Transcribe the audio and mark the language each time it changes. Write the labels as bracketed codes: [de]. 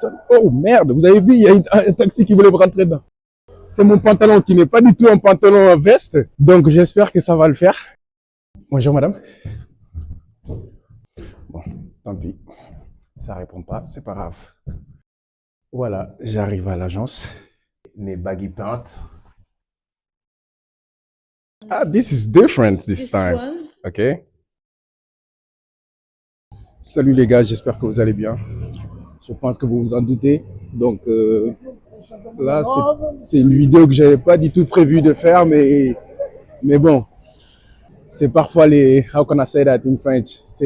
[fr] Oh merde, vous avez vu, il y a un taxi qui voulait me rentrer dedans. C'est mon pantalon qui n'est pas du tout un pantalon à veste. Donc, j'espère que ça va le faire. Bonjour, madame. Bon, tant pis. Ça répond pas, c'est pas grave. Voilà, j'arrive à l'agence. Mes baggy pants. [en] Ah, this is different this time. Ok. [fr] Salut les gars, j'espère que vous allez bien. Je pense que vous vous en doutez. Donc là, c'est une vidéo que j'avais pas du tout prévu de faire, mais bon, c'est parfois les, [en] how can I say that in French?